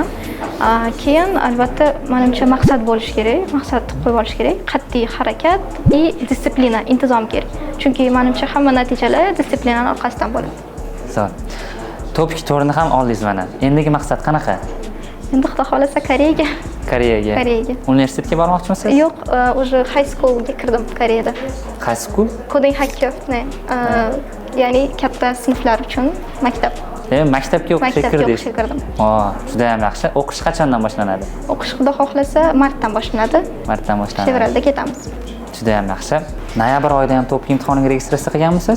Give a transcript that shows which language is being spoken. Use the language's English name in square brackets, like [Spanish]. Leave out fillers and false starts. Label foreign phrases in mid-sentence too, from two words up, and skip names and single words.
[Uzbek] Keyin albatta menimcha maqsad bo'lish kerak, maqsad qo'yib olish kerak, qat'iy harakat va disiplina, intizom kerak. Chunki menimcha hamma natijalar disiplinaning orqasidan bo'ladi. Zo'r. Topik to'rini ham oldingiz mana. Endigi maqsad qanaqa? Endi Xudo xolasa Koreyaga. Koreyaga. Universitetga bormoqchimisiz? Yo'q, уже [English] high schoolga [Uzbek] kirdim Koreyada. [English] High school? Coding hacker, [Uzbek] ya'ni katta sinflar uchun maktab. Maktabga o'qishga kirdingiz. Maktabga kirdim. Juda ham yaxshi. O'qish qachondan boshlanadi? O'qish Xudo xohlasa martdan boshlanadi. Martdan boshlanadi. Fevralda ketamiz. Juda ham yaxshi. Noyabr oyida ham topik imtihoniga registratsiya qilganmisiz?